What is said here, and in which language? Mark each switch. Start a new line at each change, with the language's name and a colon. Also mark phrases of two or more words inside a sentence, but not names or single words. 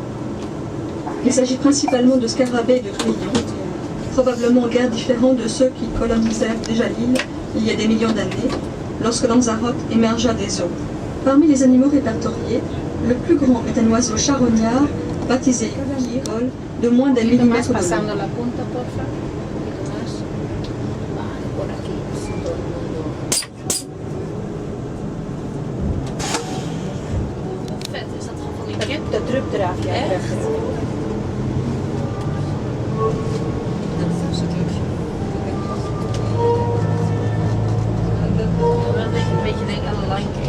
French: Il s'agit principalement de scarabées et de grillons, probablement guère différents de ceux qui colonisèrent déjà l'île il y a des millions d'années, lorsque Lanzarote émergea des eaux. Parmi les animaux répertoriés, le plus grand est un oiseau charognard baptisé Kirol, de moins d'1 millimètre de long.
Dutch: Dat drupt eraf, ja. Echt? Een beetje denken aan de Lion King.